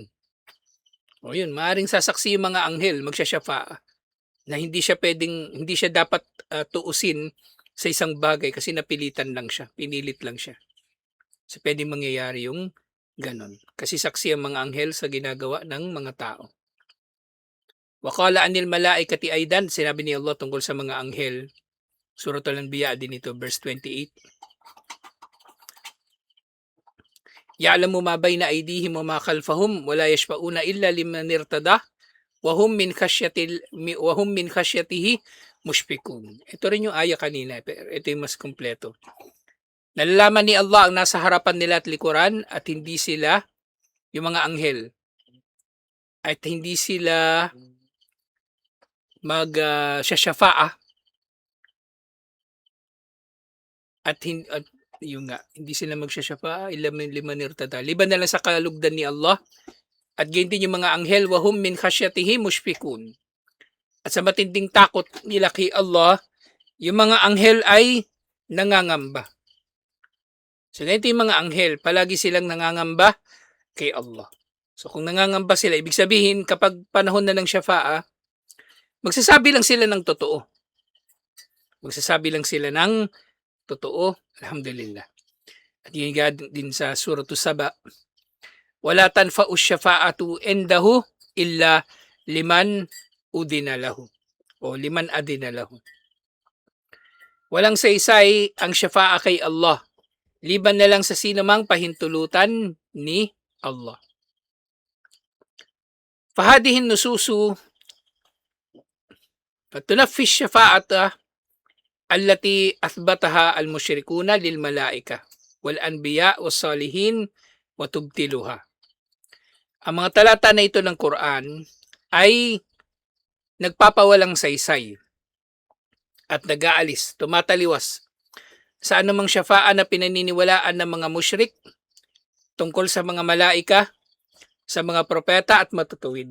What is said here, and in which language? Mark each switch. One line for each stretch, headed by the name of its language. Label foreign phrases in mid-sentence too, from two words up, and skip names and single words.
Filipino: O yun, maring sasaksi yung mga anghel, magsasyafa'a, na hindi siya dapat tuusin sa isang bagay kasi napilitan lang siya, pinilit lang siya. So pwedeng mangyayari yung ganon. Kasi saksi ang mga anghel sa ginagawa ng mga tao.
Arabic: وقال عن الملائكة أيضا,
Filipino: sinabi ni Allah tungkol sa mga anghel. Suratul Anbiya din ito, verse 28.
Arabic: يعلم ما بين أيديهم وما خلفهم ولا يشفعون إلا لمن ارتضى وهم من خشيته مشفقون.
Filipino: Ito rin yung aya kanina, pero ito yung mas kumpleto. Nalalaman ni Allah ang nasa harapan nila at likuran, at hindi sila, yung mga anghel, at hindi sila magsasyafa'a at yung nga, hindi sila magsasyafa'a
Arabic: إلا من لمن ارتضى,
Filipino: liban na lang sa kalugdan ni Allah, at gayon din yung mga anghel,
Arabic: وهم من خشيته مشفقون.
Filipino: At sa matinding takot nila kay Allah, yung mga anghel ay nangangamba. So ganito yung mga anghel, palagi silang nangangamba kay Allah. So kung nangangamba sila, ibig sabihin kapag panahon na ng syafa'a, magsasabi lang sila ng totoo. Magsasabi lang sila ng totoo, alhamdulillah. At yun din sa Suratul Saba,
Arabic: ولا تنفع الشفاعة عنده إلا لمن أذن له
Filipino: o
Arabic: لمن أذن له.
Filipino: Walang saysay ang syafa'a kay Allah, liban na lang sa sino mang pahintulutan ni Allah.
Arabic: فهذه النصوص تنفي الشفاعة التي أثبتها المشركون للملائكة والأنبياء والصالحين وتبطلها.
Filipino: Ang mga talata na ito ng Quran ay nagpapawalang saysay at nag-aalis, tumataliwas sa anumang syafa'a na pinaniniwalaan ng mga musyrik tungkol sa mga malaika, sa mga propeta at matutuwid.